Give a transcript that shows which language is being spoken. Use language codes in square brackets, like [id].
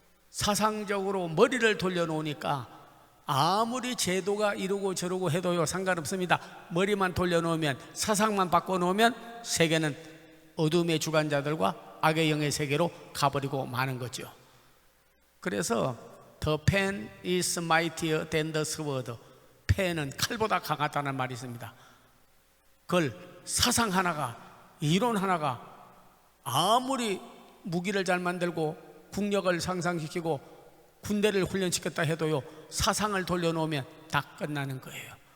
[ko] 사상적으로 머리를 돌려놓으니까 아무리 제도가 이러고 저러고 해도요 상관없습니다. 머리만 돌려놓으면, 사상만 바꿔놓으면 세계는 어둠의 주관자들과 악의 영의 세계로 가버리고 마는 거죠. [en] 그래서 The pen is mightier than the sword. [ko] 펜은 칼보다 강하다는 말이 있습니다. 그걸 사상 하나가, 이론 하나가 아무리 무기를 잘 만들고 국력을 상상시키고 군대를 훈련시켰다 해도요 사상을 돌려놓으면 다 끝나는 거예요.